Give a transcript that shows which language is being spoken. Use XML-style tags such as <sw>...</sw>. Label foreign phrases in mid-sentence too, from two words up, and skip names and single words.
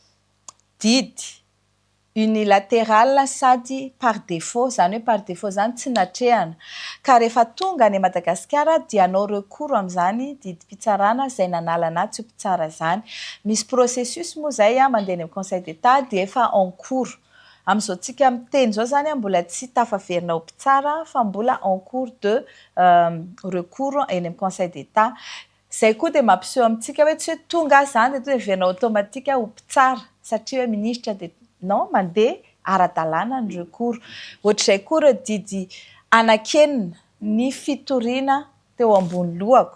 <fr>didy unilatéral sady par défaut,</fr> <mg>zany hoe</mg> <fr>par défaut</fr> <mg>zany tsy natrehana ka rehefa tonga any Madagasikara dia anao recours amin'izany didy mpitsarana zay nanalana tsy ho mpitsara zany. Misy processus moa zay mandeha amin'ny Conseil d'État dia efa</mg> <fr>en cours.</fr> <mg>Amin'izao tsika miteny zao zany mbola tsy tafaverina ho mpitsara fa mbola</mg> <fr>en cours de recours</fr> <mg>eny amin'ny Conseil d'État. Zay koa dia mampiseho amintsika hoe tsy hoe tonga zany dia verina automatique ho mpitsara satria hoe ministra dia non mandeha ara-dalàna ny recours. Ohatr'izay koa ireo didy anakenina ny fitoriana teo ambony lohako.</mg>